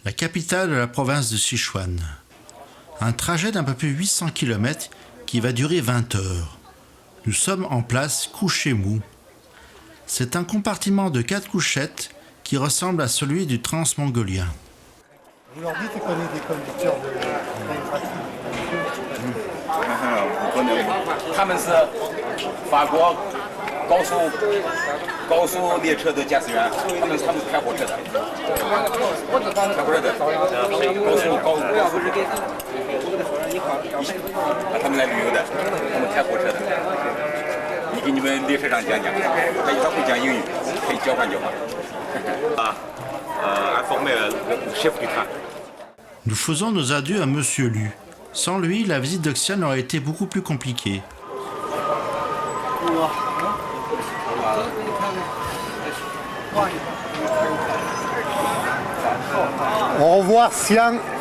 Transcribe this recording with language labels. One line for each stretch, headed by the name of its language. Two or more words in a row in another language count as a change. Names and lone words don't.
French: la capitale de la province de Sichuan. Un trajet d'un peu plus de 800 km qui va durer 20 heures. Nous sommes en place Kuchemu. C'est un compartiment de 4 couchettes qui ressemble à celui du Transmongolien. Vous leur dites qu'on est des conducteurs de train.
Chinese: 他们是法国高速列车的驾驶员，他们是开火车的，开火车的，他们来旅游的，他们开火车的。你给你们列车长讲讲，他会讲英语，可以交换交换。
French: informer le chef du train. Nous faisons nos adieux à Monsieur Lu. Sans lui, la visite de Xi'an aurait été beaucoup plus compliquée. Au revoir, Xi'an.